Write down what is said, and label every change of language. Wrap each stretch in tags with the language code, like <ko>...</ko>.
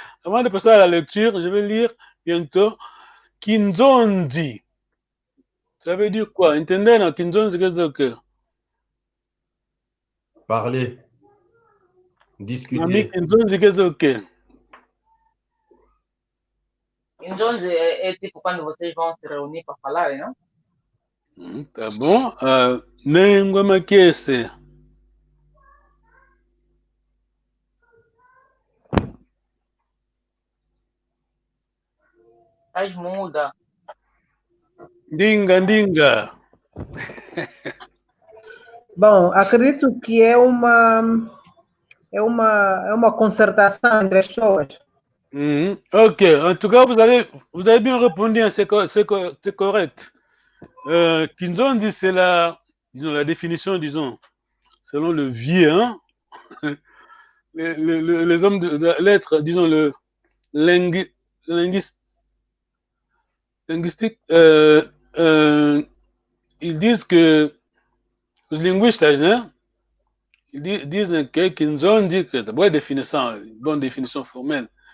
<fr>Avant de passer à la lecture, je vais lire bientôt Kinzonzi. Ça veut dire quoi? Entendez, non? Kinzonzi, qu'est-ce que c'est? Parler. Discuter. Mami, Kinzonzi, qu'est-ce que c'est?</fr> <pt>Kinzonzi é tipo quando vocês vão se reunir para falar, não? Tá bom.</pt> <kg>Nengwa Makese. As muda. Dinga.</kg> <pt>Bom, acredito que é uma concertação entre as pessoas.</pt> <fr>Ok, en tout cas, vous avez bien répondu, hein, c'est correct. Kinzonzi, c'est la définition, disons, selon le vieux, hein, les hommes de lettres, disons, le linguistique, ils disent que, les linguistes, hein, ils disent que Kinzonzi, que c'est une bonne définition formelle.</fr>